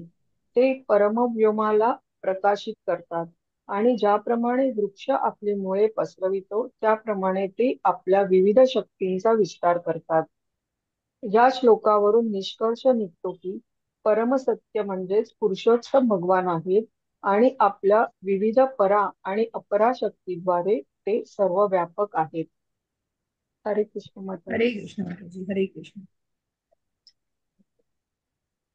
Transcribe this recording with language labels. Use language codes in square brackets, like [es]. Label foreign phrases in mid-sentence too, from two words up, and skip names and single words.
[mr] ते परमव्योमाला प्रकाशित करतात आणि ज्याप्रमाणे वृक्ष आपली मुळे पसरवितो त्याप्रमाणे ते आपल्या विविध शक्तींचा विस्तार करतात. या श्लोकावरून निष्कर्ष निघतो की परमसत्य म्हणजेच पुरुषोत्तम भगवान आहेत आणि आपल्या विविध परा आणि अपरा शक्तीद्वारे ते सर्व व्यापक आहेत. हरे कृष्ण माताजी. हरे कृष्ण माताजी. हरे कृष्ण.